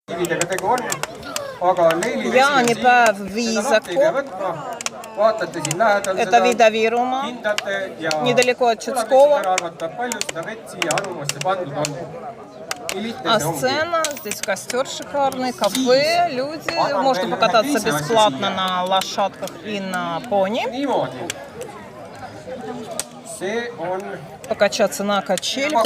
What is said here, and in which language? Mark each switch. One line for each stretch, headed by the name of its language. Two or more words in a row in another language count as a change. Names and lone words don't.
Estonian: kividega tegu on, aga leili Jaanipäev Viisaku. Vaatate siin lähedal
Russian: Это Вида-Вирума,
Estonian: hindate ja
Russian: недалеко от Чудского.
Estonian: arvata, palju seda vett siia anumasse pandud on.
Russian: А сцена, здесь костер шикарный, кафе, люди. Можно покататься бесплатно на лошадках и на пони. Покачаться на качелях.